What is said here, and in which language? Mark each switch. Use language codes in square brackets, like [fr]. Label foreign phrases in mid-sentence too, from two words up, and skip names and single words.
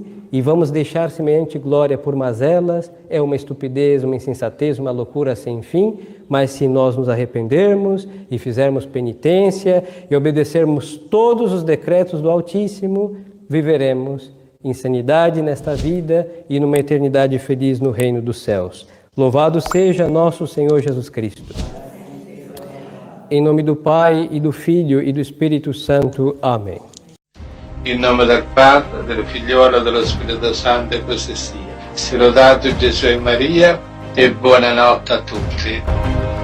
[pt] e vamos deixar semelhante glória por mazelas, é uma estupidez, uma insensatez, uma loucura sem fim, mas se nós nos arrependermos e fizermos penitência e obedecermos todos os decretos do Altíssimo, viveremos em sanidade nesta vida e numa eternidade feliz no reino dos céus. Louvado seja nosso Senhor Jesus Cristo. Em nome do Pai, e do Filho, e do Espírito Santo. Amém. [it] In nome del Padre, del Figliolo e dello Spirito Santo, e così sia. Sia lodato Gesù e Maria, e buonanotte a tutti.